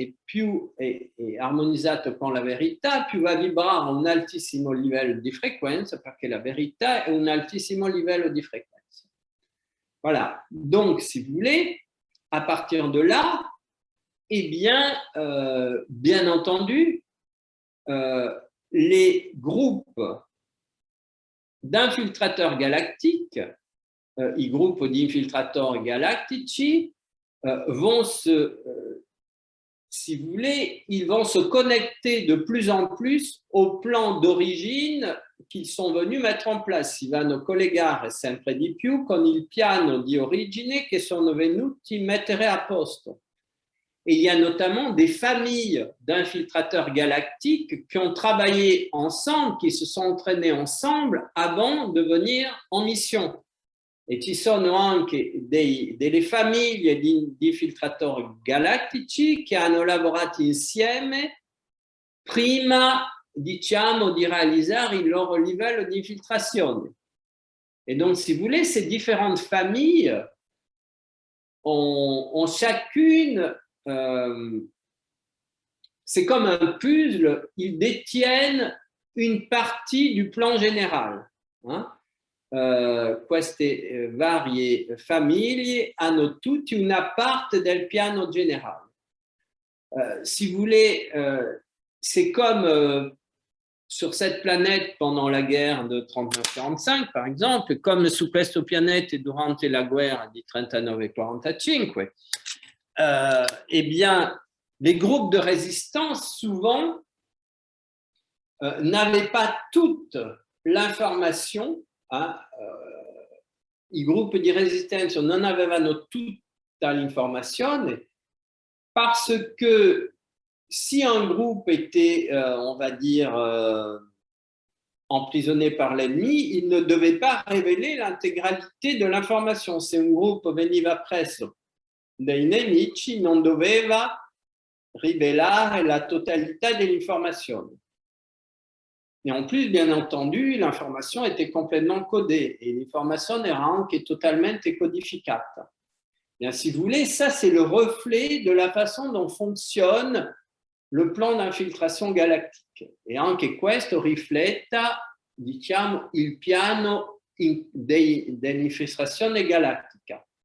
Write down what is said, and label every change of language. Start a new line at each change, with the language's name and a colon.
Italian: E più è armonizzato con la verità, più va vibrare a un altissimo livello di frequenza, perché la verità è un altissimo livello di frequenza.
French: Voilà. Donc, si vous voulez, à partir de là, eh bien, bien entendu, les groupes d'infiltrateurs galactiques,
Italian: i gruppi di infiltratori galattici,
French: vont si vous voulez, ils vont se connecter de plus en plus au plan d'origine qu'ils sont venus mettre en place.
Italian: Si vanno collegare sempre di più con il piano di origine che sono venuti mettere a posto.
French: Et il y a notamment des familles d'infiltrateurs galactiques qui ont travaillé ensemble, qui se sont entraînés ensemble avant de venir en mission.
Italian: E ci sono anche delle famiglie di infiltratori galattici che hanno lavorato insieme prima, diciamo, di realizzare il loro livello di infiltrazione.
French: Et donc, si vous voulez, ces différentes familles ont chacune, c'est comme un puzzle, ils détiennent une partie du plan général. Hein?
Italian: Queste varie famiglie hanno tutti una parte del piano generale.
French: Si vous voulez, c'est comme sur cette planète pendant la guerre de 39-45, par exemple, comme
Italian: su questo pianeta durante la guerra di 39-45,
French: eh bien, les groupes de résistance, souvent, n'avaient pas toute l'information.
Italian: I gruppi di resistenza non avevano tutta l'informazione
French: parce que si un groupe était, on va dire, emprisonné par l'ennemi, il ne devait pas révéler l'intégralité de l'information.
Italian: Se un gruppo veniva preso dai nemici, non doveva rivelare la totalità dell'informazione.
French: Et en plus, bien entendu, l'information était complètement codée et l'information
Italian: era anche totalmente codificata.
French: Bien, si vous voulez, ça c'est le reflet de la façon dont fonctionne le plan d'infiltration galactique.
Italian: E anche questo rifletta, diciamo, il piano dell'infiltrazione galattica.